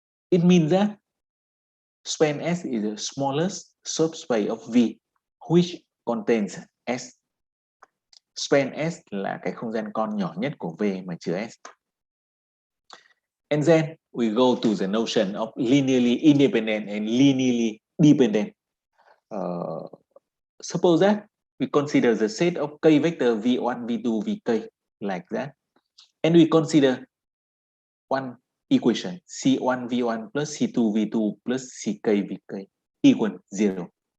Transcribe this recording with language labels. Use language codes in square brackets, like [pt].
[en] It means that span S is the smallest subspace of V which contains S. [vi] Span S là cái không gian con nhỏ nhất của V mà chứa S. [en] And then we go to the notion of linearly independent and linearly dependent. Suppose that we consider the set of k vector v1, v2, vk like that, and we consider one equation c1 v1 plus c2 v2 plus ck vk equal 0.